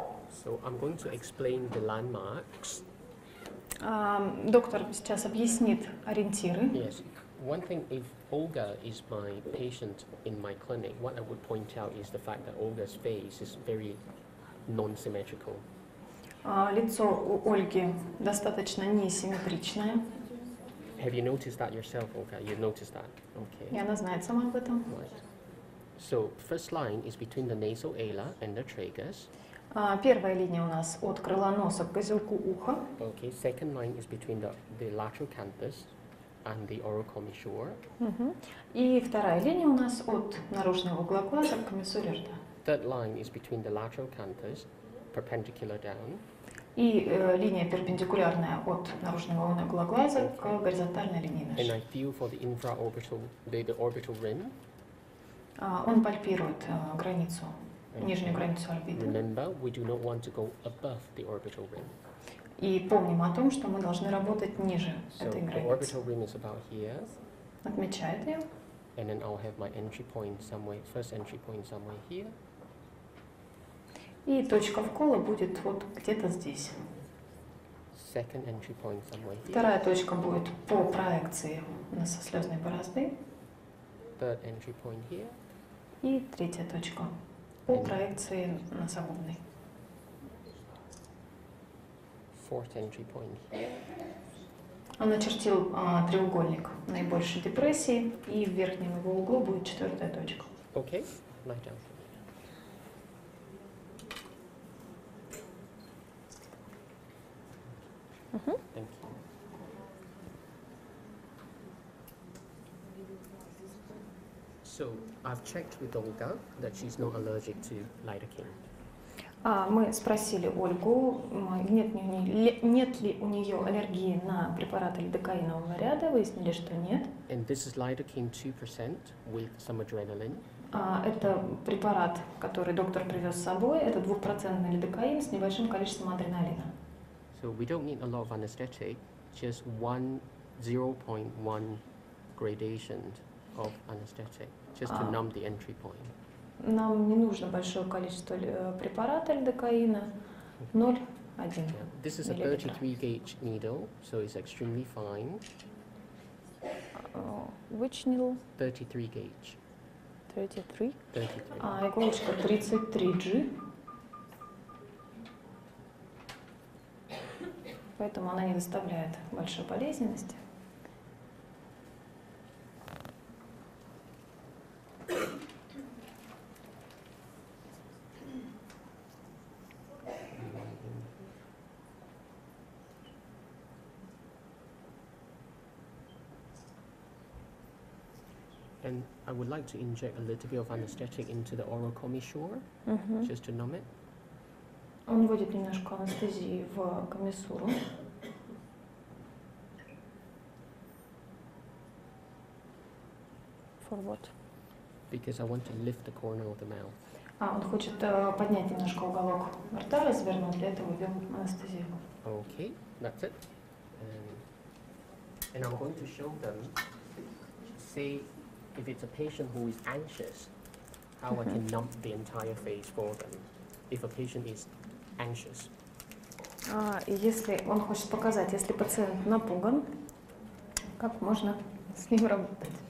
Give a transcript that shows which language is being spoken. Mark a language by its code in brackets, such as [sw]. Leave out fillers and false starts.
[en] So I'm going to explain the landmarks. [ru] Доктор сейчас объяснит ориентиры. [en] Yes. One thing, if Olga is my patient in my clinic, what I would point out is the fact that Olga's face is very non-symmetrical. [ru] Лицо у Ольги достаточно несимметричное. [en] Have you noticed that yourself, Olga? You noticed that? Okay. [ru] И она знает сама об этом. [en] Right. So first line is between the nasal ala and the tragus. [ru] Первая линия у нас от крыла носа к козелку уха. [en] Okay. Second line is between the lateral canthus and the oral commissure. [ru] И вторая линия у нас от наружного угла глаза к комиссуре рта. [en] Third line is between the lateral canthus, perpendicular down. [ru] И линия перпендикулярная от наружного угла глаза к горизонтальной линии [en] And [ru] нашей. [en] I feel for the infraorbital, the orbital rim. [ru] Он пальпирует границу, нижнюю границу орбиты. [en] Remember, we do not want to go above the orbital rim. [ru] И помним о том, что мы должны работать ниже [en] So [ru] этой [en] the [ru] границы. [en] orbital rim is about here. [ru] Отмечает ее. [en] And then I'll have my entry point somewhere, first entry point somewhere here. [ru] И точка вкола будет вот где-то здесь. [en] Second entry point somewhere here. [ru] Вторая точка будет по проекции носослезной борозды. [en] Third entry point here. [ru] И третья точка по проекции носогубной. [en] Fourth entry point here. [ru] Он очертил треугольник наибольшей депрессии, и в верхнем его углу будет четвертая точка. [en] Okay, lie down. Thank you. So I've checked with Olga that she's not allergic to lidocaine. [ru] Мы спросили Ольгу, нет ли у нее аллергии на препараты лидокаинового ряда, выяснили, что нет. [en] And this is lidocaine 2% with some adrenaline. [ru] Это препарат, который доктор привез с собой, это 2% лидокаин с небольшим количеством адреналина. [en] So we don't need a lot of anesthetic, just 0.1 gradation of anesthetic, just to numb the entry point. [ru] Нам не нужно большое количество препарата лидокаина, 0,1 [en] This is a 33 gauge needle, so it's extremely fine. Which needle? 33 gauge. 33? 33. [ru] Иголочка 33G. Поэтому она не доставляет большой болезненности. [en] And I would like to inject a little bit of anesthetic into the oral commissure, just to numb it. [ru] Он вводит немножко анестезии в комиссуру. [en] For what? Because I want to lift the corner of the mouth. [ru] Он хочет поднять немножко уголок рта, развернуть, для этого ввел анестезию. [en] Okay, that's it. And I'm going to show them, say, if it's a patient who is anxious, how I can numb the entire face for them. If a patient is anxious. [ru] Если он хочет показать, если пациент напуган, как можно с ним работать.